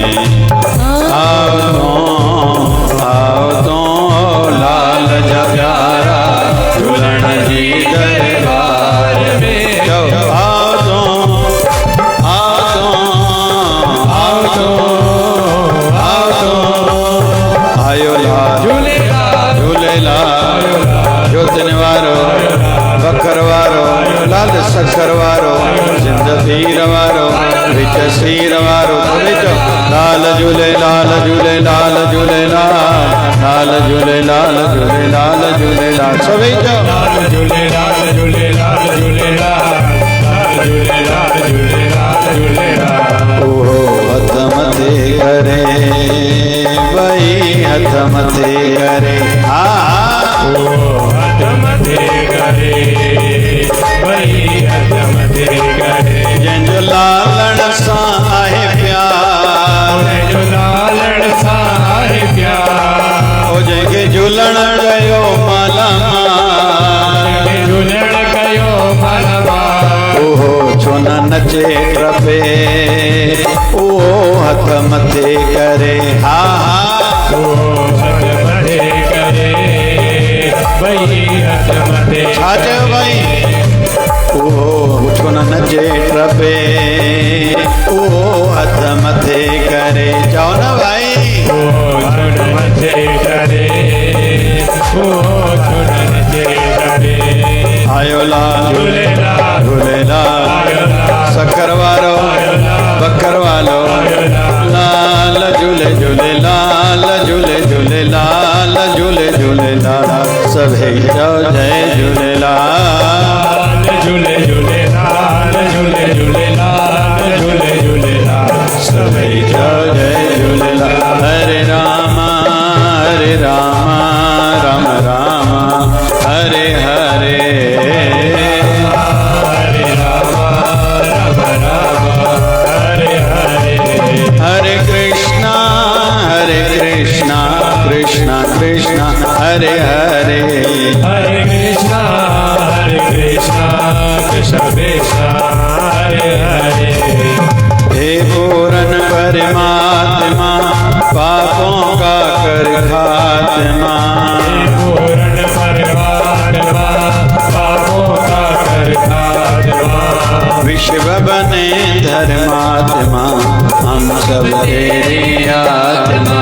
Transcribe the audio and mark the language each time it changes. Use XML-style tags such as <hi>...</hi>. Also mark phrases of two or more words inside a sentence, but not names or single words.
<sd>आओ तो लाल जा प्यारा, झूलन जी दरबार में। आओ तो आयो लाल झूलेलाल, जोतन वारो बकर वारो, लाल शक्कर वारो, सिंध पीर वारो, विच सीर वारो। लाल झूलेलाल झूलेलाल झूलेलाल, लाल झूलेलाल झूलेलाल झूलेलाल। सभी लाल झूलेलाल झूलेलाल झूलेलाल, लाल झूलेलाल झूलेलाल झूलेलाल। ओहो हथ मथे करे भाई, हथ मथे करे। ओ हथ मथे करे भई, हथ मथे करे। जंहिंजो लालण सां आहे प्यार, जो लालण सां आहे प्यार, ओ जंहिंखे झूलण कयो मालामाल, झूलण कयो मालामाल। ओहो छो न नचे टपे, ओहो हथ मथे करे। हा ओ हथ मथे करे भई, हथ मथे छाज भाई। ओहो छो न नचे टपे, ओहो हथ मथे करे। चओ न भाई। ओ छुन मथे करे, ओ छुन मथे करे। आयो लाल झूलेलाल झूलेलाल, शक्कर वारो बकर वालो, लाल झूले झूलेलाल झूले झूलेलाल झूले झूलेलाल। सभई चओ जय झूलेलाल, झूले झूलेलाल झूले झूलेलाल झूले झूलेलाल। सभई चओ जय झूलेलाल।</sd> <sa>हरे राम राम राम हरे हरे, हरे राम राम राम हरे हरे, हरे कृष्णा कृष्णा कृष्णा हरे हरे, हरे कृष्णा कृष्ण कृष्ण हरे हरे।</sa> <hi>हे पूरन परमात्मा, पापों का कर खात्मा, पूर्ण परमात्मा, पापों का कर खात्मा। विश्व बने धर्मात्मा, हम सब तेरी आत्मा।</hi>